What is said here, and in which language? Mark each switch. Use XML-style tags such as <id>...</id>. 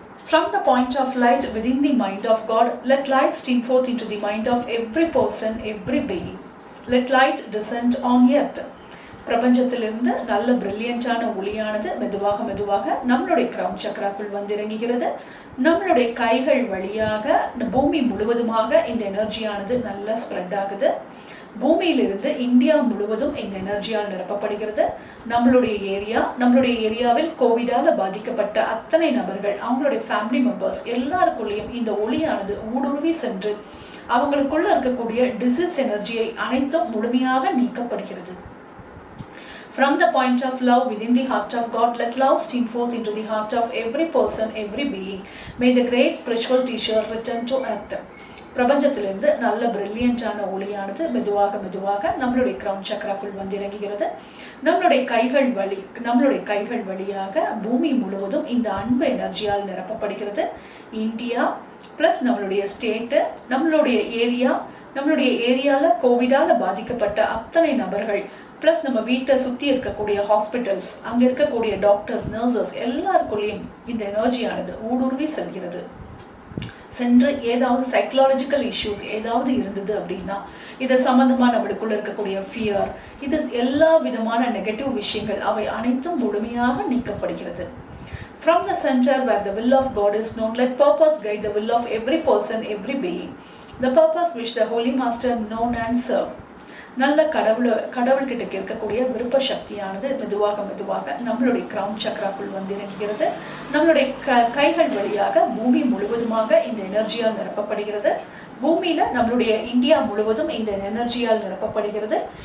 <en>From the point of light within the mind of God, let light stream forth into the mind of every person, every being. Let light descend on earth.</en> <ta>பிரபஞ்சத்திலிருந்து நல்ல பிரில்லியண்டான ஒளியானது மெதுவாக மெதுவாக நம்மளுடைய crown சக்கராக்குள் வந்து இறங்குகிறது. நம்மளுடைய கைகள் வழியாக பூமி முழுவதுமாக இந்த எனர்ஜியானது நல்லா ஸ்ப்ரெட் ஆகுது. பூமியிலிருந்து இந்தியா முழுவதும் இந்த எனர்ஜியால் நிரப்பப்படுகிறது. நம்மளுடைய ஏரியாவில் கோவிடால பாதிக்கப்பட்ட அத்தனை நபர்கள் அவங்களுடைய ஃபேமிலி மெம்பர்ஸ் எல்லாருக்குள்ளேயும் இந்த ஒளியானது ஊடுருவி சென்று அவங்களுக்குள்ள இருக்கக்கூடிய டிசீஸ் எனர்ஜியை அனைத்தும் முழுமையாக நீக்கப்படுகிறது.</ta> <en>From the point of love within the heart of God, let love stream forth into the heart of every person, every being. May the great spiritual teacher return to earth.</en> <ta>பிரபஞ்சத்திலிருந்து நல்ல பிரில்லியண்டான ஒளியானது மெதுவாக மெதுவாக நம்மளுடைய crown சக்கராக்குள் வந்து இறங்குகிறது. நம்மளுடைய கைகள் வழியாக பூமி முழுவதும் இந்த அன்பு எனர்ஜியால் நிரப்பப்படுகிறது. இந்தியா பிளஸ் நம்மளுடைய ஸ்டேட்டு, நம்மளுடைய ஏரியால கோவிடால பாதிக்கப்பட்ட அத்தனை நபர்கள் பிளஸ் நம்ம வீட்டை சுற்றி இருக்கக்கூடிய ஹாஸ்பிட்டல்ஸ், அங்கே இருக்கக்கூடிய டாக்டர்ஸ், நர்சஸ் எல்லாருக்குள்ளேயும் இந்த எனர்ஜியானது ஊடுருவி செல்கிறது. சென்று ஏதாவது சைக்கலாஜிக்கல் இஷ்யூஸ் ஏதாவது இருந்தது அப்படின்னா இது சம்பந்தமா நம்மளுக்குள்ள இருக்கக்கூடிய ஃபியர், இது எல்லா விதமான நெகட்டிவ் விஷயங்கள் அவை அனைத்தும் முழுமையாக நீக்கப்படுகிறது.</ta> <en>From the center where the will of God is known, let purpose guide the will of every person, every being. The purpose which the Holy Master known and served.</en> <ta>நல்ல கடவுள்கிட்ட இருக்கக்கூடிய விருப்ப சக்தியானது மெதுவாக மெதுவாக நம்மளுடைய கிரவுன் சக்கராக்குள் வந்து இறங்குகிறது. நம்மளுடைய கைகள் வழியாக பூமி முழுவதுமாக இந்த எனர்ஜியால் நிரப்பப்படுகிறது. பூமியில நம்மளுடைய இந்தியா முழுவதும் இந்த எனர்ஜியால் நிரப்பப்படுகிறது.</ta>